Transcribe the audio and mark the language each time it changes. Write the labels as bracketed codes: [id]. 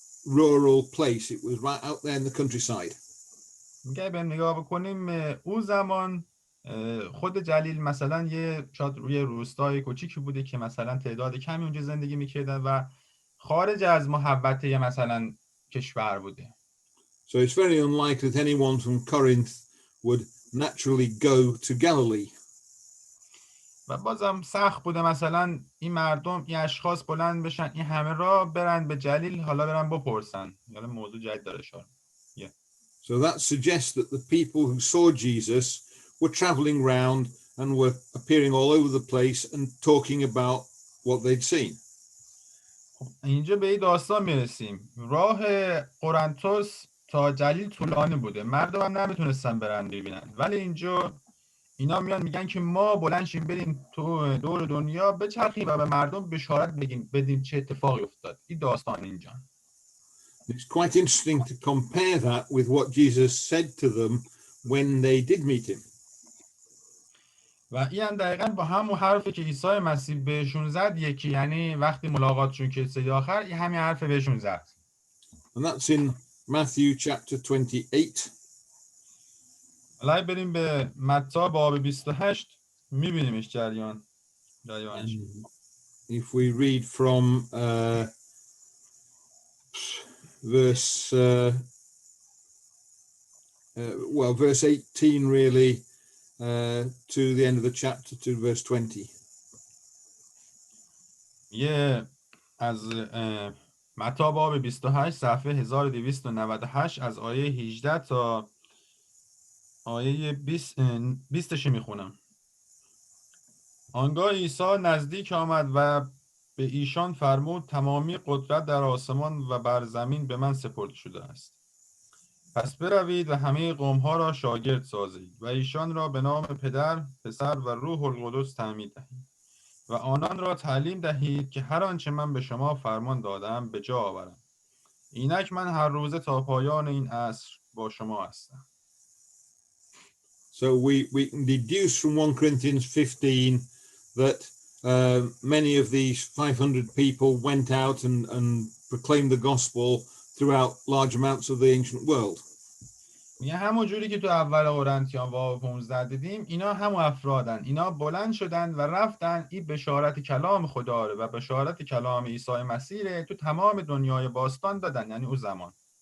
[en] rural place. It was right out there in the countryside. [fa] میگه به نگاه بکنیم او زمان خود جلیل مثلا شاید روی روستای کوچیکی بوده که مثلا تعداد کمی اونجا زندگی میکردن و خارج از محوطه مثلا کشور بوده. [en] So it's very unlikely that anyone from Corinth would naturally go to Galilee. [fa] و بازم سخت بوده مثلا این مردم، این اشخاص بلند بشن این همه را برن به جلیل، حالا برن بپرسن. حالا موضوع جدید داره شد. [en] So that suggests that the people who saw Jesus were traveling around and were appearing all over the place and talking about what they'd seen. [fa] اینجا به این داستان میرسیم. راه قرنطس تا جلیل طولانی بوده، مردم هم نمیتونستن برن ببینن، ولی اینجا اینا میان میگن که ما بلند شیم بریم تو دور دنیا بچرخیم و به مردم بشارت بدیم چه اتفاقی افتاد. این داستان اینجا. [en] It's quite interesting to compare that with what Jesus said to them when they did meet him. [fa] و این هم دقیقاً با همون حرفی که عیسی مسیح بهشون زد یکی، یعنی وقتی ملاقاتشون که سری آخر این همین حرف بهشون زد. [en] And that's in Matthew chapter 28. [fa] حالا بریم به متی باب 28 میبینیمش جریانش. [en] If we read from verse 18 really to the end of the chapter, to verse 20. [fa] یه از متی باب 28 صفحه 1298 از آیه 18 تا آیه 20 میخونم. آنگاه عیسی نزدیک آمد و به ایشان فرمود تمامی قدرت در آسمان و بر زمین به من سپرده شده است. پس بروید و همه قوم‌ها را شاگرد سازید و ایشان را به نام پدر، پسر و روح القدس تعمید دهید و آنان را تعلیم دهید که هر آنچه من به شما فرمان دادم به جا آورم. اینک من هر روزه تا پایان این عصر با شما هستم. [en] So we can deduce from 1 Corinthians 15 that many of these 500 people went out and proclaimed the gospel throughout large amounts of the ancient world. [fa] میگه همون جوری که تو اول قرنتیان باب 15 دیدیم، اینا همون افرادن، اینا بلند شدن و رفتن این بشارت کلام خدا رو و بشارت کلام عیسی مسیح تو تمام دنیای باستان دادن، یعنی اون زمان.